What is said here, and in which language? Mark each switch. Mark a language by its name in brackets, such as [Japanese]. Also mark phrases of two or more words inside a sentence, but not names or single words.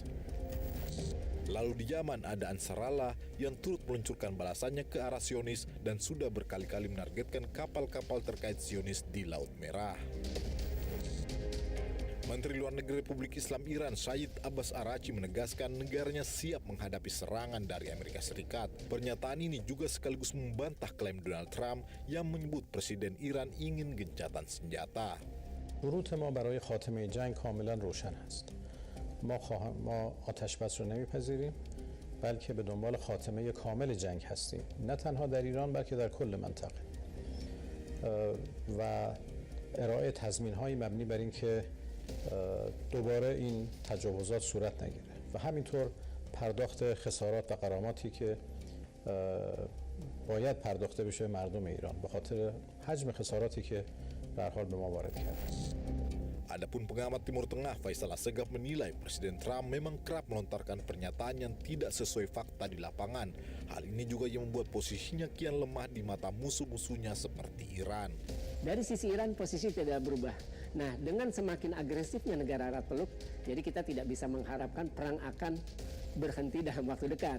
[Indonesian] Lalu di Yaman ada Ansarallah yang turut meluncurkan balasannya ke arah Zionis dan sudah berkali-kali menargetkan kapal-kapal terkait Zionis di Laut Merah. Menteri Luar Negeri Republik Islam Iran Said Abbas Araghchi menegaskan negaranya siap menghadapi serangan dari Amerika Serikat. Pernyataan ini juga sekaligus membantah klaim Donald Trump yang menyebut Presiden Iran ingin gencatan senjata. [Persian] شروط ما برای خاتمه جنگ کاملا روشن است. ما آتش بس رو نمیپذیریم بلکه به دنبال خاتمه کامل جنگ هستیم، نه تنها در ایران بلکه در کل منطقه و ارائه تضمین‌های مبنی بر اینکه دوباره این تجاوزات صورت نگیره و همینطور پرداخت خسارات و غراماتی که باید پرداخته بشه مردم ایران به خاطر حجم خساراتی که به هر حال به ما وارد کرده. [Indonesian] Adapun pengamat Timur Tengah Faisal Assegaf menilai Presiden Trump memang kerap melontarkan pernyataan yang tidak sesuai fakta di lapangan. Hal ini juga yang membuat posisinya kian lemah di mata musuh-musuhnya seperti Iran. Dari sisi Iran posisi tidak berubah. Nah, dengan semakin agresifnya negara Arab Teluk, jadi kita tidak bisa mengharapkan perang akan berhenti dalam waktu dekat.